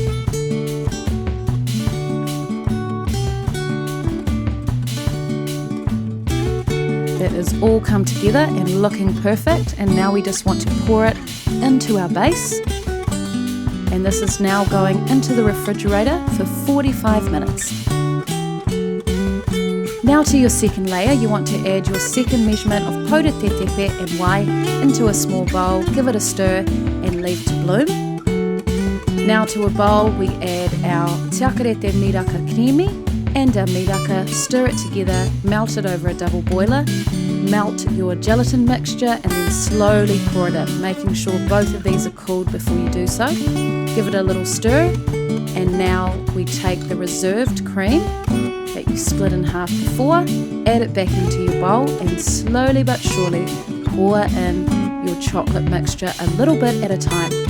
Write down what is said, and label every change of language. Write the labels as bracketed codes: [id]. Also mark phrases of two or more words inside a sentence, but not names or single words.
[en] That is all come together and looking perfect, and now we just want to pour it into our base, and this is now going into the refrigerator for 45 minutes. Now to your second layer, you want to add your second measurement of powder [mi] te tepe [en] and wai into a small bowl, give it a stir and leave to bloom. Now to a bowl we add our [mi] tiakarete miraka [en] creamy and our miraka, stir it together, melt it over a double boiler, melt your gelatin mixture and then slowly pour it in, making sure both of these are cooled before you do so. Give it a little stir, and now we take the reserved cream that you split in half before, add it back into your bowl and slowly but surely pour in your chocolate mixture a little bit at a time.